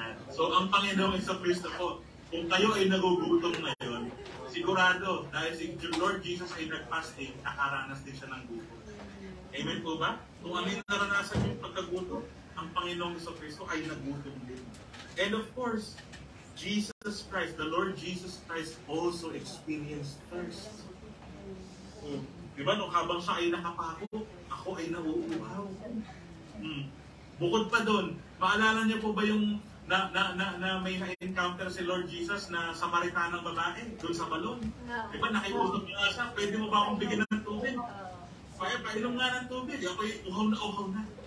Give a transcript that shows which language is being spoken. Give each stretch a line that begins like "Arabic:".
Filipino: So, ang Panginoong Jesucristo po, kung kayo ay nagugutom ngayon, sigurado, dahil si Lord Jesus ay nag-fasting, nakaranas din siya ng gutom. Amen po ba? Kung ano yung naranasan yung pagkagutom, ang Panginoong Jesucristo ay nagutom din.
English: And of course, Jesus Christ, the Lord Jesus Christ also experienced thirst.
Filipino: Diba, nung habang siya ay nakapako, ako ay nauuhaw. Bukod pa doon, maalala niyo po ba yung na may na-encounter si Lord Jesus na Samaritanang babae doon sa balon? Diba, nakiusap niya nga siya, pwede mo ba akong bigyan ng tubig? Painom nga ng tubig, ako ay uhaw na.